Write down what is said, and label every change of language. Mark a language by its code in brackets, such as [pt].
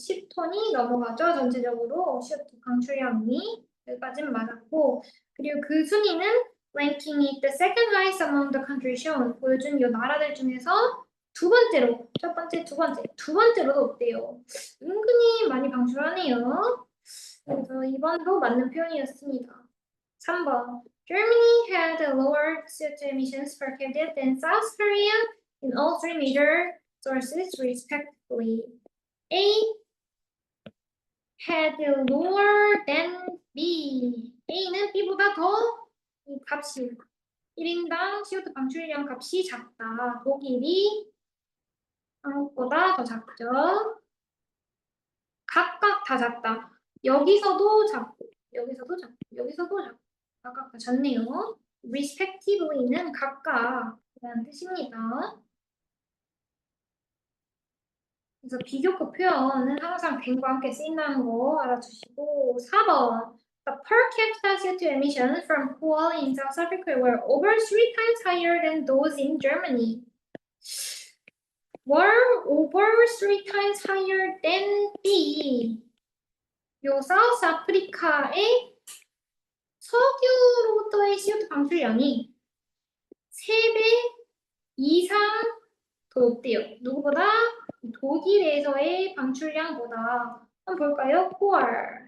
[ko] 10톤이 넘어가죠. 전체적으로 CO2 방출량이 여기까지는 맞았고 그리고 그 순위는 ranking이 [en] the second highest among the countries shown [ko] 보여준 이 나라들 중에서 두 번째로 첫 번째, 두 번째로도 없대요. 은근히 많이 방출하네요. 그래서 2번도 맞는 표현이었습니다. 3번 [en] Germany had lower CO2 emissions per capita than South Korea in all three major sources respectively. A had lower than B. [ko] A는 B보다 더 이 값이 1인당 CO2 방출량 값이 작다. 독일이 한국보다 더 작죠. 각각 다 작다. 여기서도 작고, 여기서도 작고, 여기서도 작고. 각각 다 작네요. respectively는 각각이라는 뜻입니다. 그래서 비교급 표현은 항상 than과 함께 쓰인다는 거 알아두시고 4번 [en] The per capita CO2 emissions from coal in South Africa were over 3 times higher than those in Germany. Were over 3 times higher than B. [ko] 요 사우스 아프리카의 석유로부터의 CO2 방출량이 3배 이상 더 높대요. 누구보다? 독일에서의 방출량보다. 한번 볼까요? 코알.